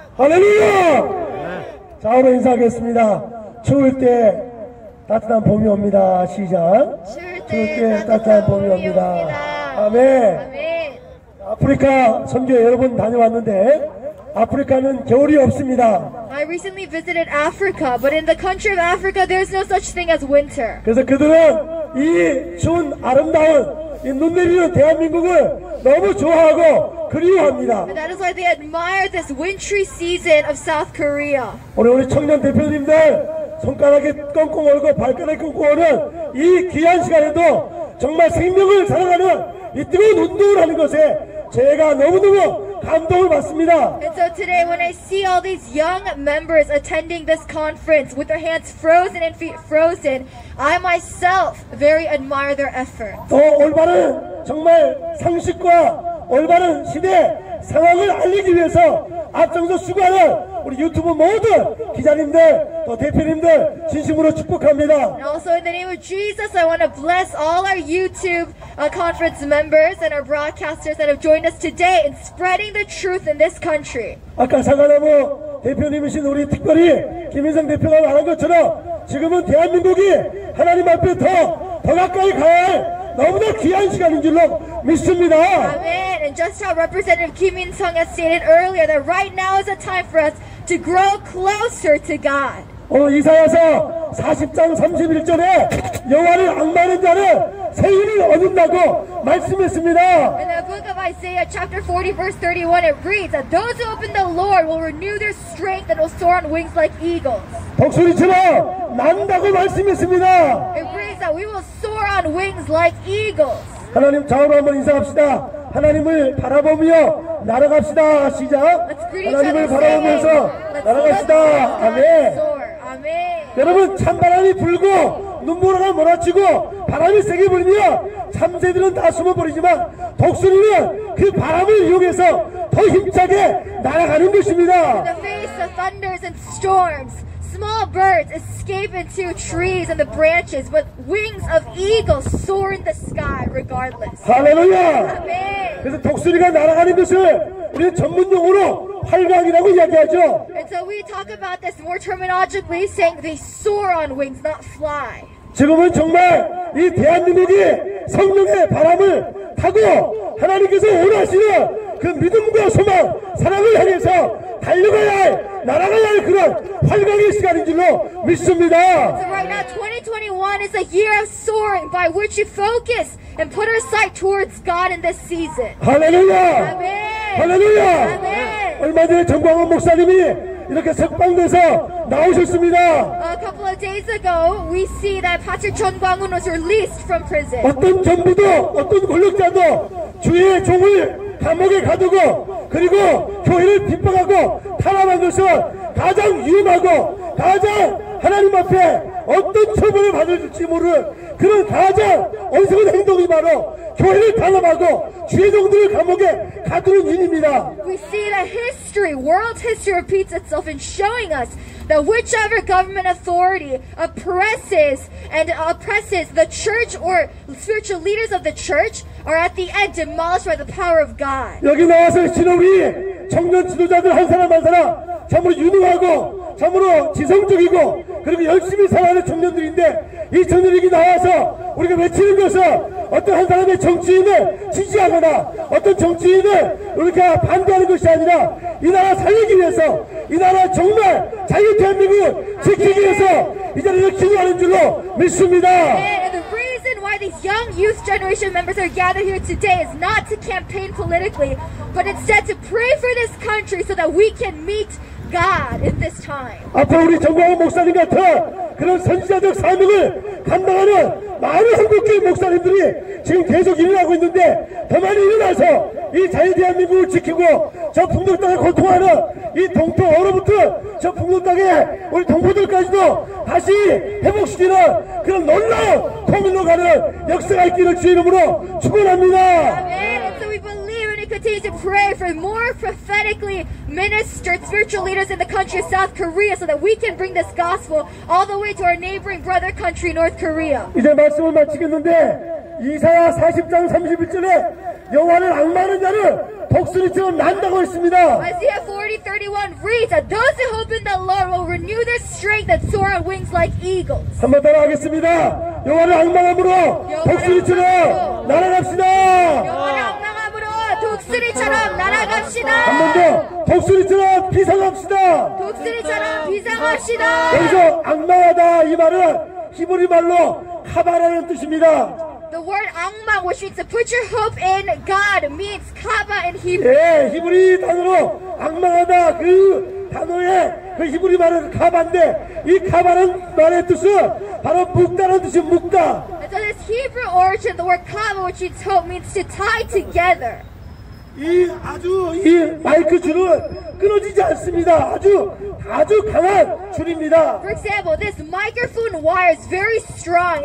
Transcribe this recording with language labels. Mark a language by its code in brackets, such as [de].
[ko] 할렐루야! 좌우로 인사하겠습니다. 추울 때 따뜻한 봄이 옵니다. 시작. 추울 때 따뜻한 봄이 옵니다. 아멘. 아멘. 아프리카 선교 여러 번 다녀왔는데 아프리카는 겨울이 없습니다. [en] I recently visited Africa, but in the country of Africa, there's no such thing as winter. [ko] 그래서 그들은 이 추운 아름다운 이 눈 내리는 대한민국을 너무 좋아하고 그리워합니다. [en] And that is why they admire this wintry season of South Korea. [ko] 우리 청년 대표님들 손가락에 꽁꽁 얼고 발가락에 꽁꽁 얼는 이 귀한 시간에도 정말 생명을 살아가는 이 뜨거운 운동을 하는 것에 제가 너무너무 감동을 받습니다. [en] And so today when I see all these young members attending this conference with their hands frozen and feet frozen, I myself very admire their effort. [ko] 또 올바른 정말 상식과 올바른 시대 상황을 알리기 위해서 앞장서 수고하는 우리 유튜브 모든 기자님들 또 대표님들 진심으로 축복합니다. [en] And also in the name of Jesus, I want to bless all our YouTube conference members and our broadcasters that have joined us today in spreading the truth in this country. [ko] 아까 사과나무 대표님이신 우리 특별히 김인성 대표가 말한 것처럼 지금은 대한민국이 하나님 앞에 더 가까이 가야 할 너무나 귀한 시간인 줄로 믿습니다. [en] Amen. And just how Representative Kim In-sung has stated earlier, that right now is a time for us to grow closer to God. [ko] 오늘 이사야서 40장 31절에 여호와를 앙망하는 자는 새 힘을 얻는다고 말씀했습니다. [en] In the book of Isaiah chapter 40 verse 31 it reads that those who open the Lord will renew their strength and will soar on wings like eagles. [ko] 독수리처럼 난다고 말씀했습니다. [en] It reads that we will soar on wings like eagles. [ko] 하나님 좌우로 한번 인사합시다. 하나님을 바라보며 날아갑시다. 시작. [en] Let's greet each [ko] 하나님을 [en] other [ko] 바라보면서 [en] saying, [ko] 날아갑시다. [en] let's [ko] 아멘. [en] soar. Amen. [ko] 여러분 찬바람이 불고 눈보라가 몰아치고 바람이 세게 불면 참새들은 다 숨어버리지만 독수리는 그 바람을 이용해서 더 힘차게 날아가는 것입니다. [en] In the face of thunders and storms, small birds escape into trees and the branches, but wings of eagles soar in the sky regardless. [ko] 할렐루야. [en] Amen. [ko] 그래서 독수리가 날아가는 것을 우리는 전문용어로 활강이라고 이야기하죠. [en] And so we talk about this more terminologically, saying they soar on wings, not fly. [ko] 지금은 정말 이 대한민국이 성령의 바람을 타고 하나님께서 원하시는 그 믿음과 소망, 사랑을 향해서 달려가야 할, 날아가야 할 그런 활강의 시간인 줄로 믿습니다. [en] So right now, 2021 is a year of soaring by which you focus and put our sight towards God in this season. [ko] 할렐루야! [en] Amen. [ko] 할렐루야! [en] Amen. [ko] 얼마 전에 정광훈 목사님이 이렇게 석방돼서 나오셨습니다. [en] A couple of days ago, we see that Pastor Chun Kwang-un was released from prison. [ko] 어떤 정부도 어떤 권력자도 주의 종을 감옥에 가두고 그리고 교회를 핍박하고 탄압한 것은 가장 위험하고 가장 하나님 앞에 어떤 처벌을 받을지 모르는 그런 가장 어리석은 행동이 바로 교회를 탄압하고 주의 종들을 감옥에 가두는 일입니다. [en] We see that history, world history repeats itself in showing us that whichever government authority oppresses the church or spiritual leaders of the church are at the end demolished by the power of God. [ko] 여기 나와서 지금 우리 청년 지도자들 한 사람 한 사람 참으로 유능하고 참으로 지성적이고 그리고 열심히 살아가는 청년들인데 이 청년들이 나와서 우리가 외치는 것은 어떤 한 사람의 정치인을 지지하거나 어떤 정치인을 우리가 반대하는 것이 아니라 이 나라 살리기 위해서 이 나라 정말 자유 대한민국을 지키기 위해서 이 자리를 기도하는 줄로 믿습니다. [en] And the reason why these young youth generation members are gathered here today is not to campaign politically, but instead to pray for this country so that we can meet God in this time. [ko] 앞으로 우리 정광훈 목사님 같은 그런 선지자적 사명을 감당하는 많은 한국교회 목사님들이 지금 계속 일어나고 있는데 더 많이 일어나서 이 자유 대한민국을 지키고 저 풍경 땅에 고통하는 이 동토 얼어붙은 저 풍경 땅에 우리 동포들까지도 다시 회복시키는 그런 놀라운 통일로 가는 역사가 있기를 주의 이름으로 축원합니다. [en] Amen. And so we believe and we continue to pray for more prophetically ministered spiritual leaders in the country of South Korea so that we can bring this gospel all the way to our neighboring brother country, North Korea. [ko] 이제 말씀을 마치겠는데 이사야 40장 31절에 여호와를 앙망하는 자는 독수리처럼 난다고 했습니다. [en] Isaiah 40:31 reads that those who hope in the Lord will renew their strength and soar on wings like eagles. [ko] 한번 따라하겠습니다. 여호와를 앙망함으로 독수리처럼 날아갑시다. 여호와를 앙망함으로 독수리처럼 날아갑시다. 한 번 더 독수리처럼 비상합시다. 독수리처럼 비상합시다. 여기서 앙망하다 이 말은 히브리 말로 카바라는 뜻입니다. [en] The word angmang, which means to put your hope in God, means kaba in Hebrew. [ko] 예, 히브리 단어로 앙망하다 그 단어의 그 히브리 말은 카바인데 이 카바는 말의 뜻은 바로 묶다는 뜻이 묶다. [en] And so this Hebrew origin, the word kaba, which means hope, means to tie together. [ko] 이 마이크 줄은 끊어지지 않습니다. 아주 강한 줄입니다. [en] For example, this microphone wire is very strong.